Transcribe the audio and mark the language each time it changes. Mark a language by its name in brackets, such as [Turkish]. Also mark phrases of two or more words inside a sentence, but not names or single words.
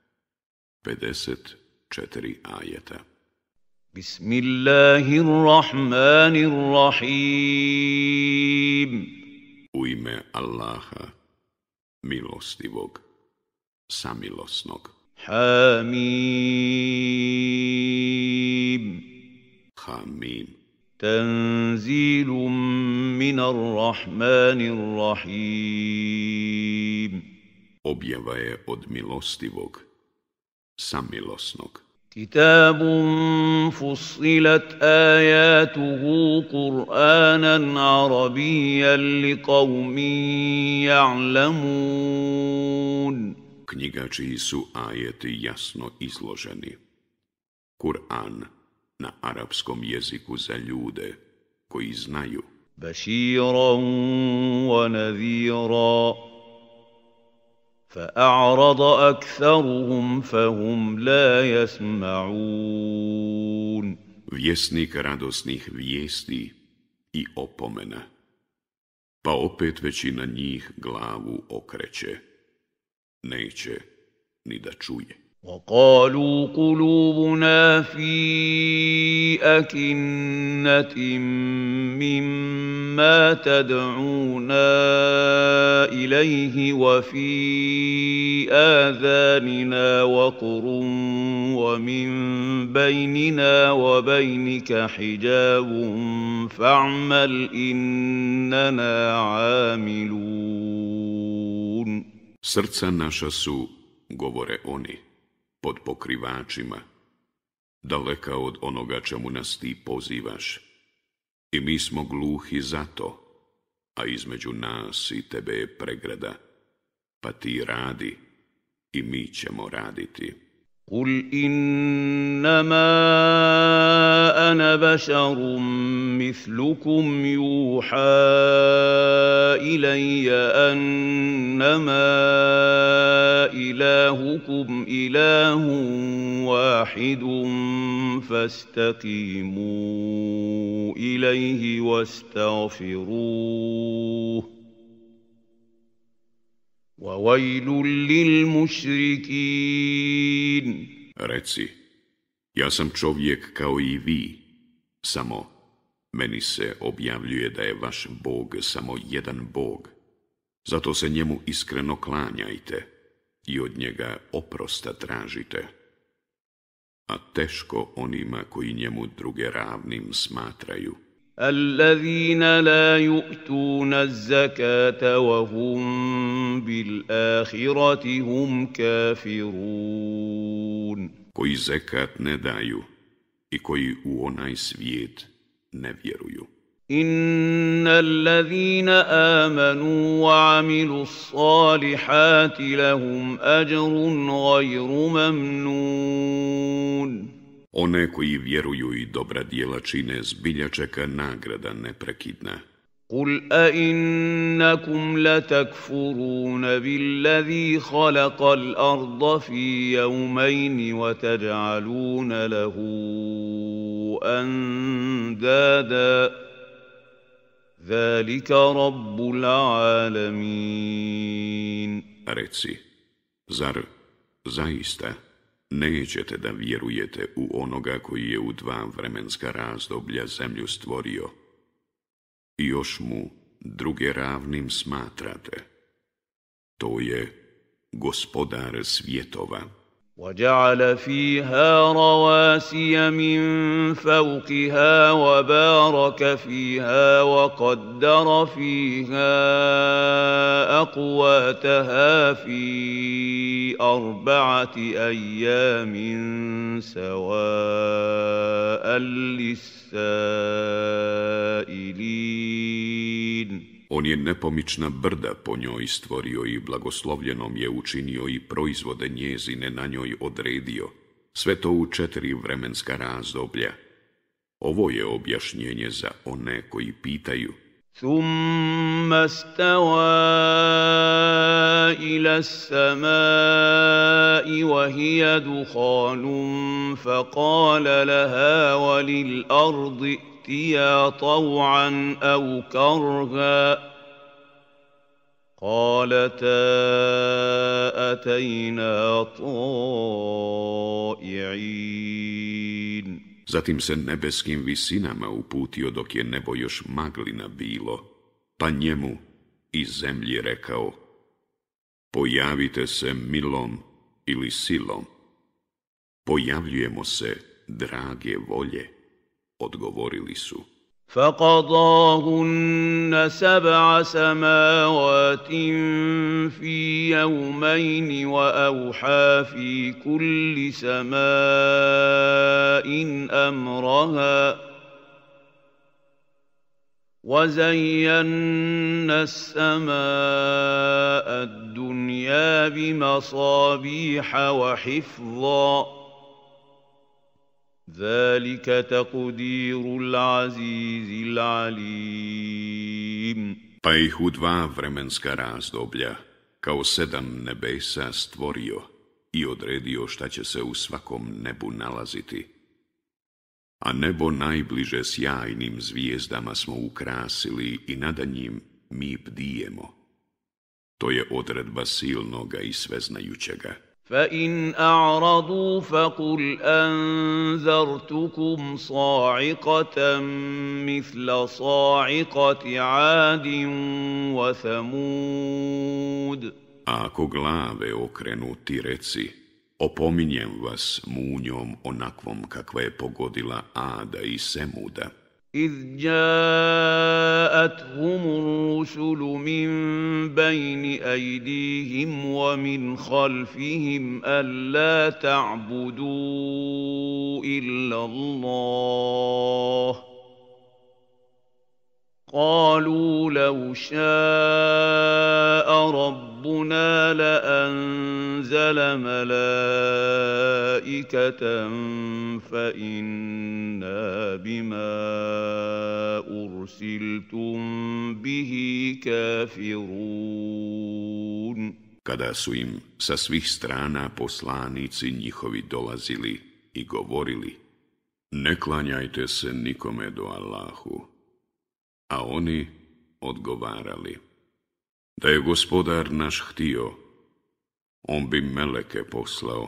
[Bosnian] 54 ajeta. [Arabic] Bismillahirrahmanirrahim. [Bosnian] U ime Allaha, milostivog, samilosnog. [Arabic] Hamim. Hamim. تنزيل من الرحمن الرحيم. [Bosnian] Objava je od milostivog, samilosnog. [Arabic] كتاب فصلت آياته قرآنا عربيا لقوم يعلمون. [Bosnian] Knjiga čiji su ajeti jasno izloženi. Kur'an na arapskom jeziku za ljude koji znaju. [Arabic] بشيرا ونذيرا. فأعرض أكثرهم فهم لا يسمعون. [Bosnian] Vjesnik radosnih vijesti i opomena, pa opet većina njih glavu okreće, neće ni da čuje. [Arabic] وقالوا قلوبنا في أكنة مما تدعونا إليه وفي آذاننا وقر ومن بيننا وبينك حجاب فاعمل إننا عاملون. [Bosnian] Srca naša su, govore oni, pod pokrivačima, daleka od onoga čemu nas ti pozivaš. I mi smo gluhi za to, a između nas i tebe je pregrada, pa ti radi i mi ćemo raditi. [Arabic] قل إنما أنا بشر مثلكم يوحى إلي أنما إلهكم إله واحد فاستقيموا إليه واستغفروه وَوَيْلٌ لِلْمُشْرِكِينَ. [Bosnian] Reci, ja sam čovjek kao i vi, samo meni se objavljuje da je vaš Bog samo jedan Bog. Zato se njemu iskreno klanjajte i od njega oprosta tražite. A teško onima koji njemu druge ravnim smatraju. [Arabic] الذين لا يؤتون الزكاة وهم بالآخرة هم كافرون. [Bosnian] Koji zekat ne daju i koji u onaj svijet ne vjeruju. [Arabic] إن الذين آمنوا وعملوا الصالحات لهم أجر غير ممنون. [Bosnian] One koji vjeruju i dobra djela čine zbilja čeka nagrada neprekidna. [Arabic] قل أئنكم لتكفرون بالذي خلق الأرض في يومين وتجعلون له أندادا ذلك رب العالمين. [Bosnian] Reci, zar zaista nećete da vjerujete u onoga koji je u 2 vremenska razdoblja zemlju stvorio i još mu druge ravnim smatrate? To je gospodar svjetova. [Arabic] وَجَعَلَ فِيهَا رَوَاسِيَ مِن فَوْقِهَا وَبَارَكَ فِيهَا وَقَدَّرَ فِيهَا أَقْوَاتَهَا فِي 4 أَيَّامٍ سَوَاءً لِلسَّائِلِينَ. [Bosnian] On je nepomična brda po njoj stvorio i blagoslovljenom je učinio i proizvode njezine na njoj odredio. Sve to u 4 vremenska razdoblja. Ovo je objašnjenje za one koji pitaju. [Arabic] ثم استوى إلى السماء وهي دخان فقال لها وللأرض ائتيا طوعا أو كرها قالتا أتينا طائعين. [Bosnian] Zatim se nebeskim visinama uputio dok je nebo još maglina bilo, pa njemu iz zemlji rekao: pojavite se milom ili silom. Pojavljujemo se drage volje, odgovorili su. [Arabic] فقضاهن 7 سماوات في يومين وأوحى في كل سماء أمرها وزينا السماء الدنيا بمصابيح وحفظا ذلك تقدير العزيز العليم. [Bosnian] Pa ih u 2 vremenska razdoblja, kao 7 nebesa stvorio i odredio šta će se u svakom nebu nalaziti. A nebo najbliže sjajnim zvijezdama smo ukrasili i nada njim mi bdijemo. To je odredba silnoga i sveznajućega. [Arabic] فإن أعرضوا فقل أنذرتكم صاعقة مثل صاعقة عاد وثمود. [Bosnian] A ako glave okrenu, ti reci: opominjem vas munjom onakvom kakva je pogodila Ada i Semuda. [Arabic] إذ جاءتهم الرسل من بين أيديهم ومن خلفهم ألا تعبدوا إلا الله قالوا لو شاء ربنا لأنزل ملائكة فإنا بما أرسلتم به كافرون. [Bosnian] Kada su im sa svih strana poslanici njihovi dolazili i govorili: ne klanjajte se nikome do Allahu. A oni odgovarali: da je gospodar naš htio, on bi meleke poslao.